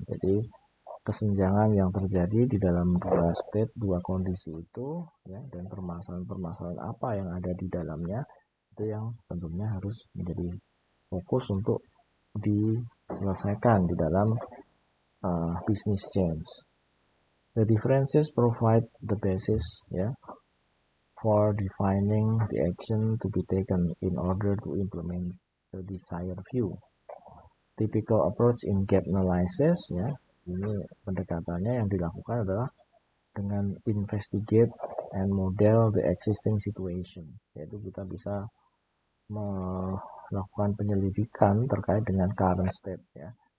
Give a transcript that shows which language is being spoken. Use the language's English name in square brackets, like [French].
[Indonesian] Jadi kesenjangan yang terjadi di dalam dua state, dua kondisi itu ya, dan permasalahan-permasalahan apa yang ada di dalamnya itu yang tentunya harus menjadi fokus untuk diselesaikan di dalam business change. [English] The differences provide the basis for defining the action to be taken in order to implement the desired view. Typical approach in gap analysis [Indonesian] ya, ini pendekatannya yang dilakukan adalah dengan [English] investigate and model the existing situation, [Indonesian] yaitu kita bisa melakukan penyelidikan terkait dengan current state ya.